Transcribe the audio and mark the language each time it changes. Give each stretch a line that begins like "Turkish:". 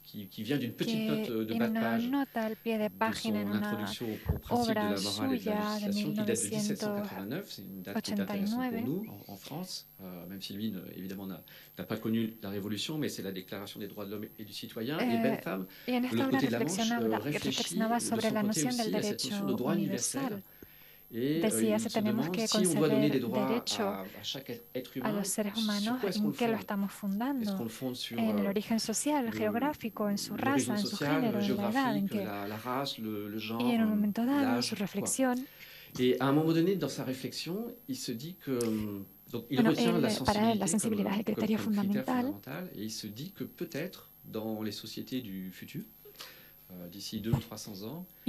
French: qui vient d'une petite note de bas de page de son introduction aux principes de la morale et de la législation qui date de 1789. C'est une date qui est intéressante pour nous en France, même si lui, évidemment, n'a pas connu la Révolution, mais c'est la Déclaration des droits de l'homme et du citoyen. Et Bentham, de l'autre côté de la Manche, réfléchit de son côté aussi à cette notion de droit universel.
Spanish: Decía si tenemos que conceder derecho a los seres humanos, ¿en qué lo estamos fundando? En el origen social, geográfico, en su raza, en su género, en la edad, en que... Y en un momento dado, en su reflexión...
French: Et à un moment donné, dans sa réflexion, il se dit que... Donc, il retient la sensibilité comme critère fondamental, et il se dit que peut-être, dans les sociétés du futur, d'ici 200 ou 300 ans,